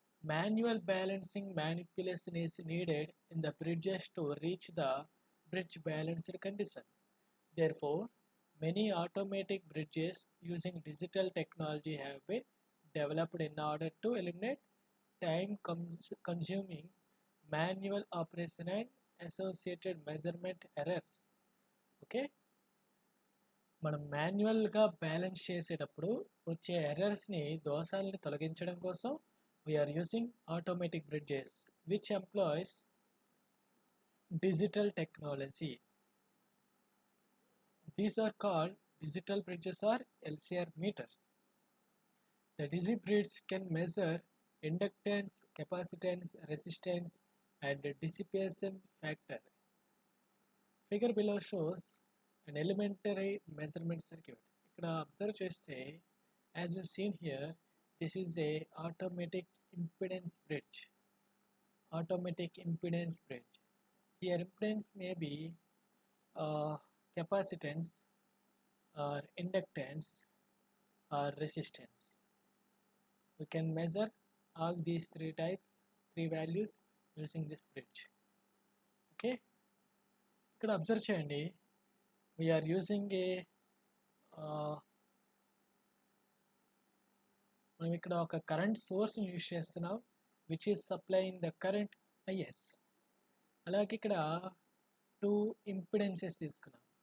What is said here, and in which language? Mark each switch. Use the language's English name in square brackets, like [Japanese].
[English] Manual balancing manipulation is needed in the bridges to reach the bridge balanced condition. Therefore, many automatic bridges using digital technology have been developed in order to eliminate time consuming manual operation and associated measurement errors. [Telugu] Okay, మనం మాన్యువల్గా balance చేసేటప్పుడు వచ్చే ఎర్రర్స్ని, దోషాలని తొలగించడం కోసం [English] We are using automatic bridges which employs digital technology. These are called digital bridges are LCR meters. The digi bridge can measure inductance, capacitance, resistance and dissipation factor. Figure below shows an elementary measurement circuit. [Telugu] ఇక్కడ observe చేస్తే, [English] As you seen here, this is a automatic impedance bridge. Automatic impedance bridge. Here impedance may be capacitance or inductance or resistance. We can measure all these three values using this bridge. [Telugu] Okay, ఇక్కడ observe చేయండి. [English] We are using a [Telugu] మనం ఇక్కడ ఒక current సోర్స్ని use చేస్తున్నాం [English] Which is supplying the current IS. [Telugu] అలాగే ఇక్కడ two impedances తీసుకున్నాం.